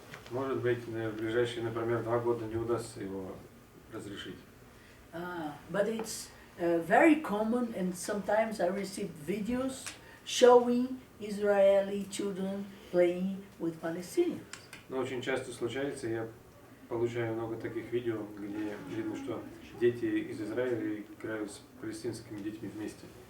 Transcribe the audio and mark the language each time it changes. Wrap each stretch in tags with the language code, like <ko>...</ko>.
<ru>Может быть, в ближайшие, например, 2 года не удастся его разрешить.</ru> <en>But it's very common, and sometimes I receive videos showing Israeli children playing with Palestinians.</en> <ru>Но очень часто случается, я получаю много таких видео, где видно, что дети из Израиля играют с палестинскими детьми вместе.</ru>